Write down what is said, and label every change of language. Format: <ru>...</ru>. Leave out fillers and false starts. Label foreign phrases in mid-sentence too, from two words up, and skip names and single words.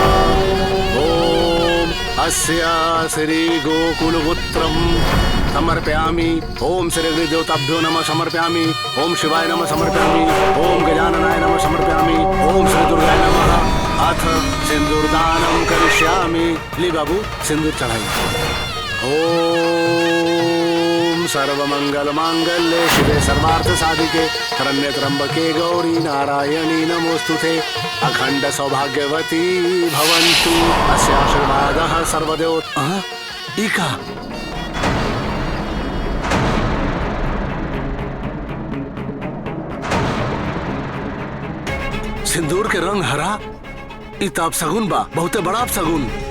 <sa>ओम अस्य श्री गोकुलपुत्रम समर्पयामि। ओम श्री अग्नि देवताभ्यो नमः समर्पयामि। ओम शिवाय नमः समर्पयामि। ओम गजाननाय नमः समर्पयामि। ओम श्री दुर्गाय नमः। अथ सिंदूरदानं करिष्यामि।</sa> <bho>ली बाबू सिंदूर चढ़ाइए।</bho> <sa>ओम सर्वमंगल मांगल्ये शिवे सर्वार्थ साधिके शरण्ये त्र्यंबके गौरी नारायणी नमोस्तुते। अखंड सौभाग्यवती भवन्तु। अस्य आशीर्वादः सर्वदेव।</sa> <bho>इका सिंदूर के रंग हरा, इताब सगुन बा, बहुते बड़ा सगुन।</bho>